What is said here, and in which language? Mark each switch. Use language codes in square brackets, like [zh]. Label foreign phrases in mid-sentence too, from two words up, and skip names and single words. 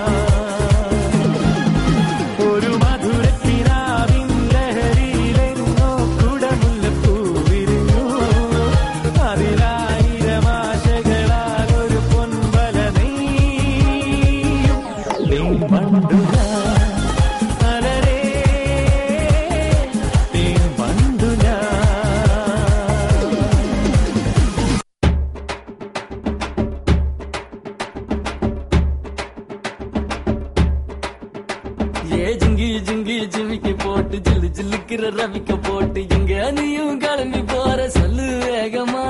[ml] ഒരു മധുരക്കിനാവിൻ ലഹരിയിലെങ്ങോ കുടമുല്ലപ്പൂ വിരിഞ്ഞു. അതിലായിരം ആശകളാൽ ഒരു പൊൻവല നെയ്യും. തേൻ വണ്ടു ഞാൻ മലരേ തേൻ വണ്ടു ഞാൻ. [ta] ஏ ஜிங்கி ஜிங்கி ஜிமிக்கி போட்டு ஜில்லு ஜில்லுக்கிற ரவிக்க போட்டு எங்க நீயும் கிளம்பி போற சொல்லு வேகமா.